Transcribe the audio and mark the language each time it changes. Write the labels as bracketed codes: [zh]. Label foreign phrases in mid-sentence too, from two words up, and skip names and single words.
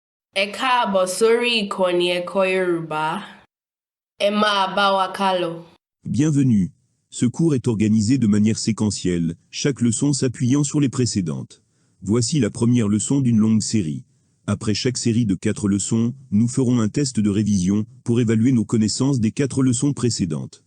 [yo] Ẹ káàbọ̀ sórí ìkànnì ẹ̀kọ́ Yorùbá. Ẹ máa bá wa kálọ. [fr] Bienvenue. Ce cours est organisé de manière séquentielle, chaque leçon s'appuyant sur les précédentes. Voici la première leçon d'une longue série. Après chaque série de 4 leçons, nous ferons un test de révision pour évaluer nos connaissances des 4 leçons précédentes.